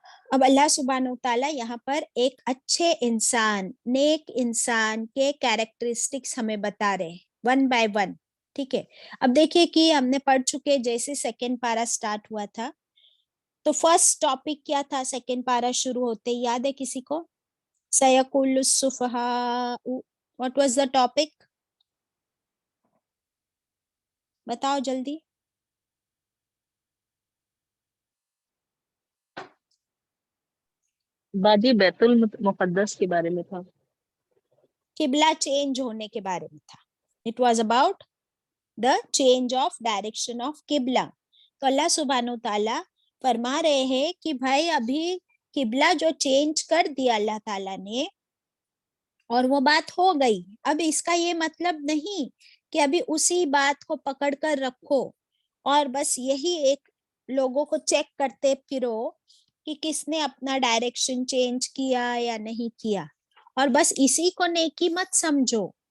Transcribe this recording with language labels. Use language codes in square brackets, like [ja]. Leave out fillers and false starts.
[ur] اب اللہ سبحانہ وتعالیٰ یہاں پر ایک اچھے انسان، نیک انسان کے کیریکٹرسٹکس ہمیں بتا رہے ہیں [en] One by one. [ur] ٹھیک ہے. اب دیکھیے کہ ہم نے پڑھ چکے، جیسے سیکنڈ پارا سٹارٹ ہوا تھا تو فرسٹ ٹاپک کیا تھا؟ سیکنڈ پارا شروع ہوتے یاد ہے کسی کو؟ [ar] سَيَقُولُ السُّفَهَاءُ. [en] What was the topic؟ [ur] بتاؤ جلدی. باجی بیت المقدس کے بارے میں تھا. قبلہ چینج ہونے کے بارے میں تھا. [en] It was about the change of direction of qibla. [ur] تو اللہ سبحانہ وتعالیٰ فرما رہے ہیں کہ بھائی ابھی قبلہ جو چینج کر دیا اللہ تعالیٰ نے، اور وہ بات ہو گئی. اب اس کا یہ مطلب نہیں کہ ابھی اسی بات کو پکڑ کر رکھو اور بس یہی ایک لوگوں کو چیک کرتے پھرو کہ کس نے اپنا ڈائریکشن چینج کیا یا نہیں کیا، اور بس اسی کو نیکی مت سمجھو.